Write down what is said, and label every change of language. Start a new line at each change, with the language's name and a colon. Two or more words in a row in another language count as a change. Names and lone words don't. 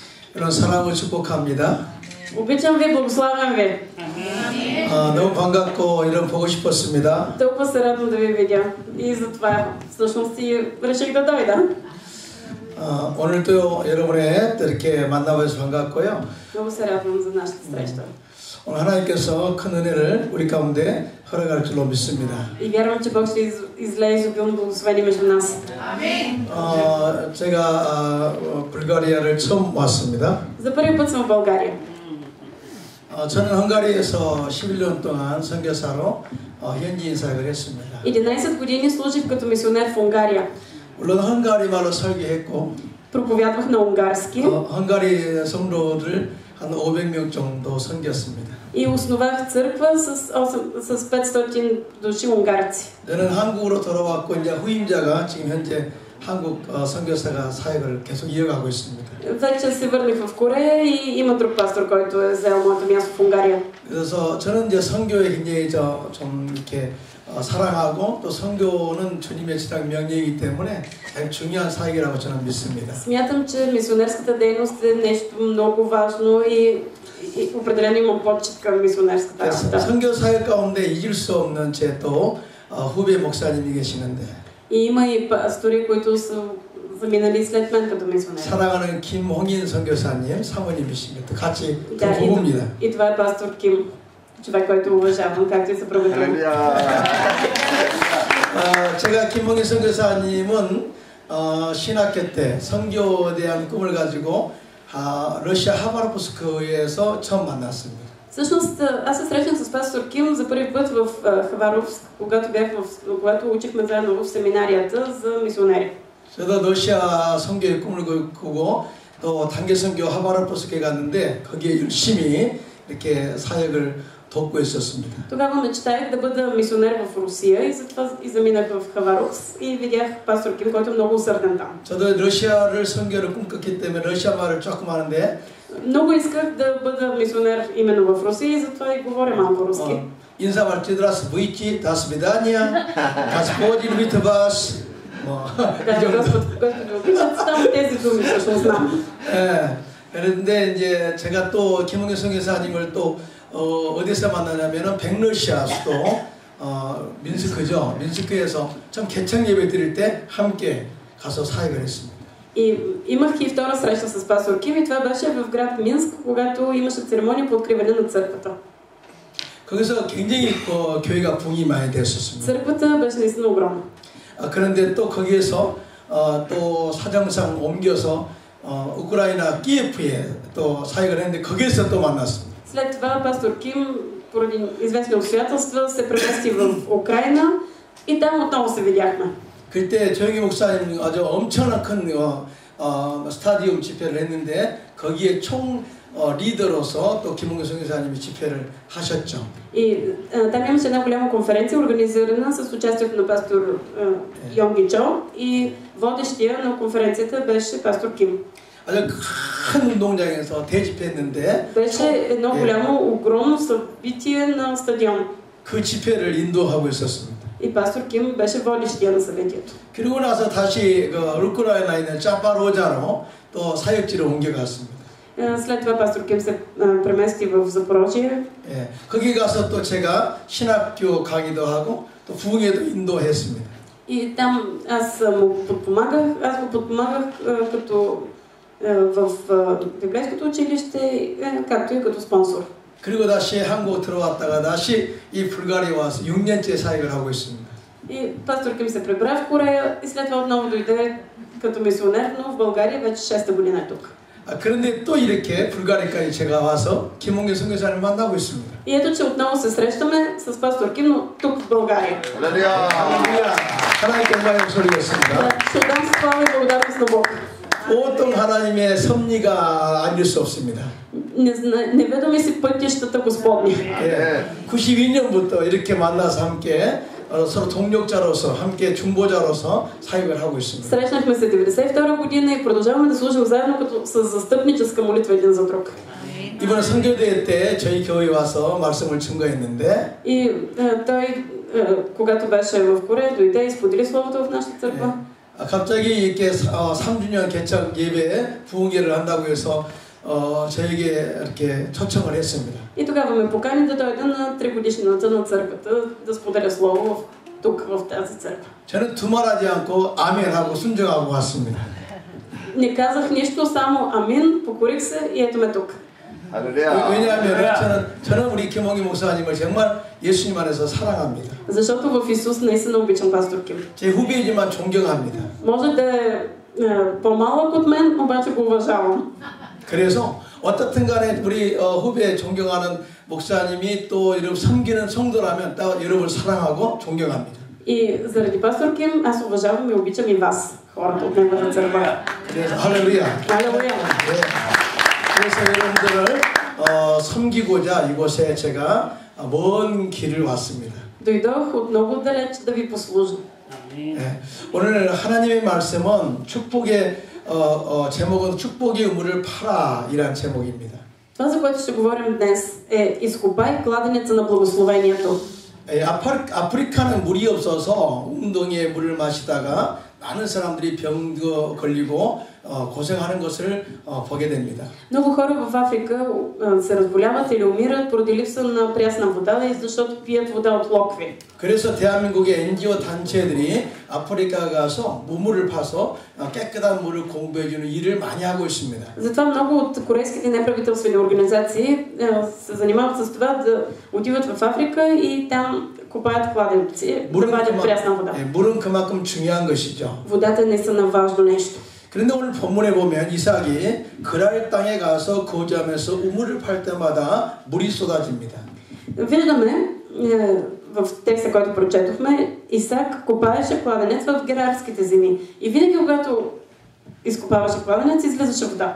Korean: 이런 사랑을 축복합니다.
Bulgarian: Обичам ви, благославям ви.
Korean: 너무 반갑고 이런 보고 싶었습니다.
Bulgarian: Толкова се радвам да ви видя. И затова всъщност и реших да дойда.
Korean: 오늘도 여러분의 이렇게 만나봐서 반갑고요.
Bulgarian: Много се радвам за нашата среща.
Korean: 오늘 하나님께서 큰 은혜를 우리 가운데 허락할 줄로 믿습니다.
Bulgarian: И вярвам, че Бог ще излее изобилно благословение между нас.
Korean: 아멘. 제가 불가리아를 처음 왔습니다.
Bulgarian: За първи път съм в България.
Korean: 저는 헝가리에서 11년 동안 선교사로 현지인 사역을 했습니다.
Bulgarian: 11 години служих като мисионер в Унгария.
Korean: 물론 헝가리 말로 설교했고
Bulgarian: Проповядвах на унгарски.
Korean: 헝가리 성도들 한 500명 정도 섬겼습니다.
Bulgarian: И основах църква с 500 души унгарци.
Korean: 저는 한국으로 돌아왔고 이제 후임자가 지금 현재 한국 선교사가 사역을 계속 이어가고 있습니다.
Bulgarian: Вече се върнах в Корея и има друг пастор, който е взел моето място в Унгария.
Korean: 그래서 저는 이제 선교에 굉장히 좀 이렇게 사랑하고 또 선교는 주님의 지상 명령이기 때문에 중요한 사역이라고 저는 믿습니다.
Bulgarian: Смятам, че мисионерската дейност е нещо много важно и определено имам почет към мисионерската работа.
Korean: 선교 사역 가운데 잊을 수 없는 제 또 후배 목사님이 계시는데.
Bulgarian: И има и пастори, които са заминали след мен като мисионери.
Korean: 사랑하는 김홍인 선교사님 사모님이십니다. 같이
Bulgarian: Да,
Korean: 부부입니다.
Bulgarian: и това е пастор Ким, човек, който уважавам, както и съпругата му.
Korean: 제가 김홍인 선교사님은 신학교 때 선교에 대한 꿈을 가지고 러시아 하바롭스크에서 처음 만났습니다.
Bulgarian: Всъщност, аз се срещнах с пастор Ким за първи път в Хабаровск, когато учихме заедно в семинарията за мисионери.
Korean: 저도 러시아 선교의 꿈을 꾸고 또 단계 선교 하바롭스크에 갔는데 거기에 열심히 이렇게 사역을 돕고 있었습니다.
Bulgarian: Тогава мечтаях да бъда мисионер в Русия и затова и заминах в Хабаровск и видях пастор Ким, който е много усърден там.
Korean: 저도 러시아를 선교를 꿈꿨기 때문에 러시아 말을 조금 하는데
Bulgarian: Много исках да бъда мисионер именно в Русия и затова и говоря малко руски.
Russian: 인사말 здрас твуйте досвидания господин и вас
Bulgarian: Господи, само тези думи всъщност знам.
Korean: 그런데 이제 제가 또 김홍현 선교사님을 또 어디서 만나냐면은 백러시아 수도 민스크죠. 민스크에서 참 개척 예배 드릴 때 함께 가서 사역을 했습니다.
Bulgarian: И имах и втора среща с пастор Ким и това беше в град Минск, когато имаше церемония по откриване на църквата.
Korean: 거기서 굉장히 교회가 붕이 많이 됐었습니다.
Bulgarian: Църквата беше наистина огромна.
Korean: 그런데 또 거기에서 또 사정상 옮겨서 우크라이나 키예프에 또 사역을 했는데 거기에서 또 만났습니다.
Bulgarian: След това пастор Ким, поради известни обстоятелства, се премести в Украйна и там отново се видяхме.
Korean: 그때 조영기 목사님 아주 엄청난 큰 스타디움 집회를 했는데 거기에 총 리더로서 또 김홍규 선교사님이 집회를 하셨죠.
Bulgarian: И там имаше една голяма конференция, организирана с участието на пастор Йонги Чо и водещия на конференцията беше пастор Ким.
Korean: 아주 큰 운동장에서 대집회했는데
Bulgarian: беше едно голямо, огромно събитие на стадион.
Korean: 그 집회를 인도하고 있었습니다.
Bulgarian: И пастор Ким беше водещия на събитието.
Korean: 그리고 나서 다시 우크라이나에 있는 짜파로자로 또 사역지로 옮겨갔습니다.
Bulgarian: След това пастор Ким се премести в Запорожие.
Korean: 거기 가서 또 제가 신학교 강의도 하고 또 부흥회도 인도했습니다.
Bulgarian: И там аз го подпомагах като в библейското училище, както и като спонсор.
Korean: 그리고 다시 한국 들어왔다가 다시 이 불가리아 와서 6년째 사역을 하고 있습니다.
Bulgarian: И пастор Ким се прибра в Корея и след това отново дойде като мисионер, но в България вече 6-та година е тук.
Korean: 그런데 또 이렇게 불가리아까지 제가 와서 김홍규 선교사를 만나고 있습니다.
Bulgarian: И ето, че отново се срещаме с пастор Ким, но тук в България.
Korean: 하나님께 영광의 소리였습니다.
Bulgarian: Ще дам слава и благодарност на Бог.
Korean: 보통 하나님의 섭리가 아닐 수 없습니다.
Bulgarian: Неведоми си пътищата Господни.
Korean: 92년부터 이렇게 만나서 함께 서로 동력자로서 함께 중보자로서 사역을 하고 있습니다.
Bulgarian: Срещнахме се 92 година и продължаваме да служим заедно като с застъпническа молитва един за друг.
Korean: 이번에 선교대회 때 저희 교회에 와서 말씀을 증거했는데
Bulgarian: И той, когато беше в Корея, дойде и сподели словото в нашата църква.
Korean: 갑자기 이렇게 3주년 개척 예배 부흥회를 한다고 해서 저에게 이렇게 초청을 했습니다.
Bulgarian: И тогава ме покани да дойда на 3-годишнината на църквата да споделя слово тук в тази църква.
Korean: 저는 두말하지 않고 아멘하고 순종하고 왔습니다.
Bulgarian: Не казах нищо, само амин, покорих се и ето ме тук.
Korean: 왜냐하면 저는 우리 김홍기 목사님을 정말 예수님 안에서 사랑합니다.
Bulgarian: Защото в Исус наистина обичам пастор Ким.
Korean: 제 후배이지만 존경합니다.
Bulgarian: Може да е по-малък от мен, обаче го уважавам.
Korean: 그래서 어떻든 간에 우리 후배 존경하는 목사님이 또 여러분 섬기는 성도라면 또 여러분을 사랑하고 존경합니다.
Bulgarian: И заради пастор Ким аз уважавам и обичам и вас, хората от неговата църква.
Korean: 그래서 할렐루야.
Bulgarian: Алелуя.
Korean: 네. 그래서 여러분들을 섬기고자 이곳에 제가 먼 길을 왔습니다.
Bulgarian: Дойдох от много далеч да ви послужа.
Korean: 네. 오늘 하나님의 말씀은 축복의 제목은 축복의 우물을 파라 이란 제목입니다.
Bulgarian: Това, за което ще говорим днес, е изкопай кладенеца на благословението.
Korean: 아프리카는 물이 없어서 웅덩이에 물을 마시다가 많은 사람들이 병 걸리고 고생하는 것을 보게 됩니다.
Bulgarian: Много хора в Африка се разболяват или умират поради липса на прясна вода, и защото пият вода от локви.
Korean: 그래서 대한민국의 NGO 단체들이 아프리카 가서 우물을 파서 깨끗한 물을 공부해주는 일을 많이 하고 있습니다.
Bulgarian: Затова много от корейските неправителствени организации се занимават с това да отиват в Африка и там копаят кладенци, да вадят прясна вода.
Korean: 물은 그만큼 중요한 것이죠.
Bulgarian: Водата е наистина важно нещо.
Korean: 그런데 오늘 본문에 보면 이삭이 그랄 땅에 가서 거주하면서 우물을 팔 때마다 물이 쏟아집니다.
Bulgarian: Виждаме в текста, който прочетохме, Исак копаеше кладенец в герарските земи. И винаги, когато изкопаваше кладенец, излизаше вода.